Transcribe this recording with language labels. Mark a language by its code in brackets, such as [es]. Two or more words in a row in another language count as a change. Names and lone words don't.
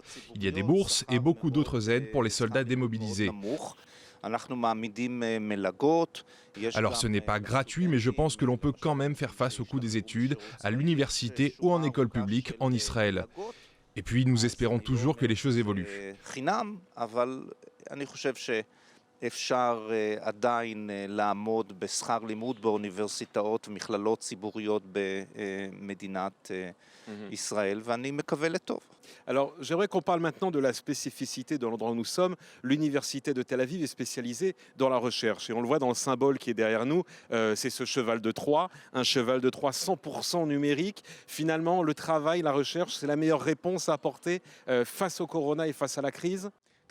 [fr] Il y a des bourses et beaucoup d'autres aides pour les soldats démobilisés. Alors ce n'est pas gratuit, mais je pense que l'on peut quand même faire face au coût des études à l'université ou en école publique en Israël. Et puis nous espérons toujours que les choses évoluent. [he] אפשר עדיין לעמוד בשכר לימוד באוניברסיטאות ומכללות ציבוריות במדינת ישראל, ואני מקווה לטוב. [fr] Alors, j'aimerais qu'on parle maintenant de la spécificité de l'endroit où nous sommes. L'université de Tel Aviv est spécialisée dans la recherche. Et on le voit dans le symbole qui est derrière nous, c'est ce cheval de Troie, un cheval de Troie 100% numérique. Finalement, le travail, la recherche, c'est la meilleure réponse à apporter face au corona et face à la crise.